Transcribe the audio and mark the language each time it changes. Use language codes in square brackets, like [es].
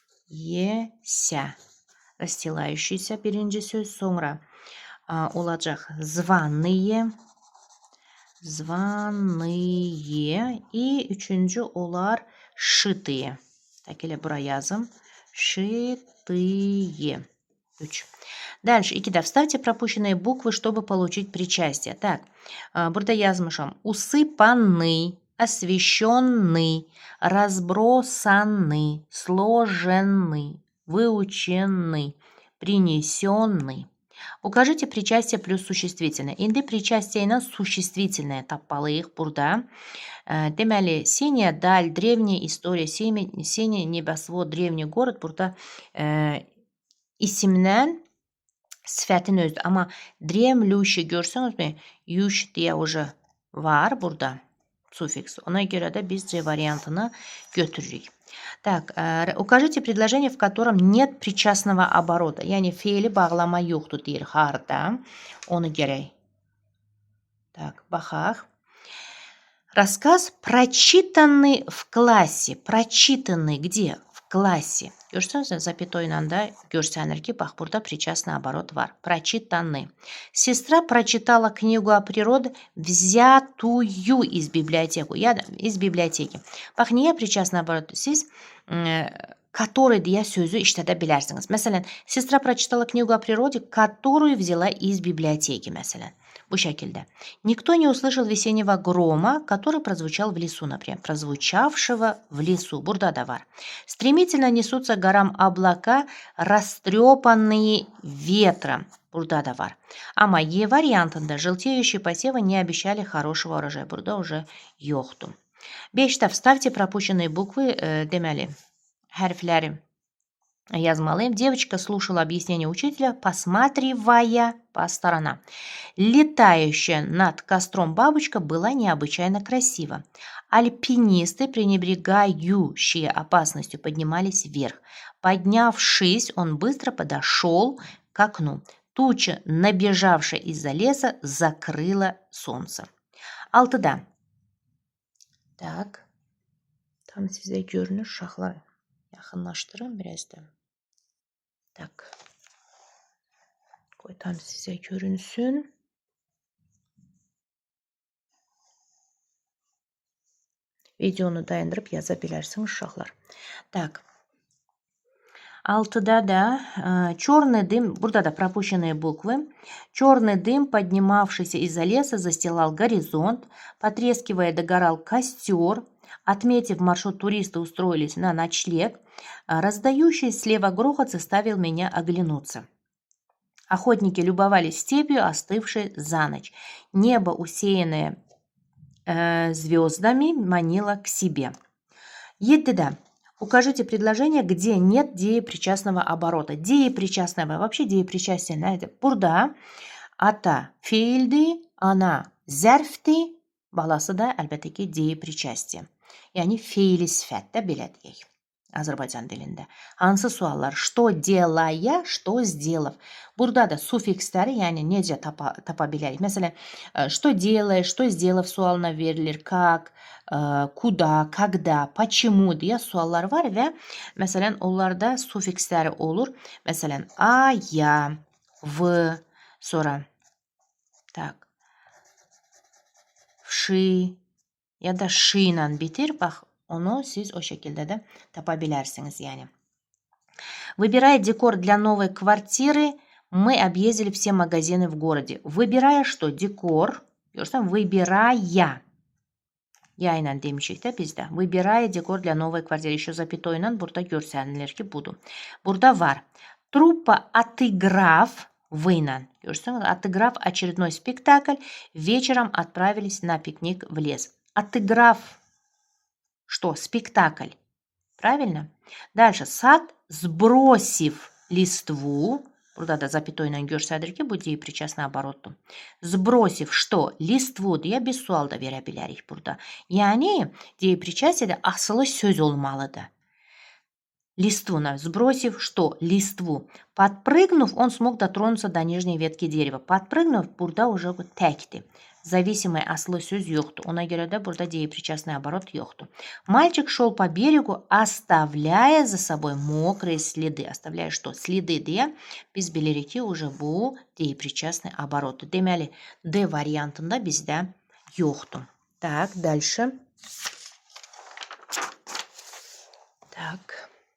[ru] Расстилающийся. Расстилающийся [az] birinci söz. Sonra olacaq [ru] званые. Званые. И [az] üçüncü olar [ru] шитые. Так, [az] elə bura yazım. [ru] Шитые. 3. Дальше. 2'de вставьте пропущенные буквы, чтобы получить причастие. Так, [az] burada yazmışam. [ru] Усыпанный, освещенный, разбросанный, сложенный, выученный, принесенный. Укажите причастие плюс существительное. [az] İndi причастие ilə существительное tapmalıyıq burada. Deməli, [ru] синяя даль, древняя история, синий небосвод, древний город. [az] Burada isimdən sifətin özüdür. Amma [ru] dремлющий [az] görsünüzmü? Yuş deyə [ru] уже [az] var burada суффикс. Ona görə də biz C variantını götürürük. [ru] Так, укажите предложение, в котором нет причастного оборота. [az] Yəni feili bağlama yoxdur deyir harda. Onu gərək. [ru] Так, [az] baxaq. [ru] Рассказ прочитанный в классе. Прочитанный где? В классе. [az] Görürsünüz, [ru] запятой [az] ilə də görsənir ki, bax, burada [ru] причастный оборот [az] var. [ru] Прочитанный. Сестра прочитала книгу о природе, взятую из библиотеки. [az] Bax, niyə [ru] причастный оборот? [az] Siz [ru] который [az] deyə sözü işlədə bilərsiniz. Məsələn, [ru] сестра прочитала книгу о природе, которую взяла из библиотеки, [az] məsələn. Bu şəkildə. [ru] Никто не услышал весеннего грома, который прозвучал в лесу, например. Прозвучавшего в лесу. Burada da var. Стремительно несутся горам облака, растрепанные ветром. [az] Burada da var. [ru] Amma E variantında желтеющие посевы не обещали хорошего урожая. [az] Burada [ru] уже [az] yoxdur. 5'te [ru] вставьте пропущенные буквы, [az] deməli, hərfləri yazmalıyım. [ru] Девочка слушала объяснение учителя, посматривая по сторонам. Летающая над костром бабочка была необычайно красива. Альпинисты, пренебрегающие опасностью, поднимались вверх. Поднявшись, он быстро подошел к окну. Туча, набежавшая из-за леса, закрыла солнце. 6'da. Так. [az] Tam sizə görünür uşaqlar. Yaxınlaşdırın biraz da. [ru] Tak. [az] Qoy tam sizə görünsün. Videonu dayandırıb yaza bilərsiniz uşaqlar. [ru] Так. 6'da da черный дым, [az] burada da [ru] пропущенные буквы. Черный дым, поднимавшийся из-за леса, застилал горизонт. Потрескивая, догорал костер. Отметив маршрут, туристы устроились на ночлег. Раздающий слева грохот заставил меня оглянуться. Охотники любовались степью, остывшей за ночь. Небо, усеянное звездами, манило к себе. 7'de укажите предложение, где нет деепричастного оборота. Деепричастного, вообще деепричастие, [az] nerede? Burada ata fiildi, ana zərfdi, balası da əlbəttə ki deyeprичастие. Yəni fiili sifətdə belə deyək. Azərbaycan dilində. Hansı suallar? [ru] Что делая, что сделав. [az] Burada da sufiksləri, yəni necə tapa bilərik. Məsələn, [ru] что делаешь, что сделав [az] sualına verilir. [ru] Как, куда, когда, почему [az] deyə suallar var və məsələn, onlarda sufiksləri olur. Məsələn, a, ya, v, sonra tak, вши ya da şi ilə bitir. Bax, onu siz o şəkildə də tapa bilərsiniz, yəni. [ru] Выбирая декор для новой квартиры, мы объездили все магазины в городе. Выбирая что? Декор. [az] Görürsən, [ru] выбирая. [az] Ya ilə demişik də bizdə. [ru] Выбирая декор для новой квартиры. Еще запятой [az] ilə burada görsənilir ki, budur. Burada var. [ru] Труппа отыграв, вы [az] ilə. Görürsünüz, [ru] отыграв очередной спектакль, вечером отправились на пикник в лес. Отыграв что? Спектакль. Правильно? Дальше. Сад, сбросив листву. [az] Burada da [ru] запятой [az] ilə görsədir ki, bu deyiprичастный оборотdur. [ru] Сбросив что? Листву [az] deyə bir sual da verə bilərik burada. Yəni, deyiprичастиеdə asılı söz olmalıdır. [ru] Листву, сбросив что? Листву. Подпрыгнув, он смог дотронуться до нижней ветки дерева. Подпрыгнув, [az] burada [ru] уже [az] təkdir. [ru] Зависимый [az] asılı söz yoxdur. Ona görə də burada деепричастный оборот yoxdur. [ru] Мальчик шел по берегу, оставляя за собой мокрые следы. Оставляя что? Следы [az] deyə biz bilirik ki, [ru] уже [az] bu деепричастный оборотdur. Deməli, D variantında bizdə yoxdur. [ru] Так, дальше. Так.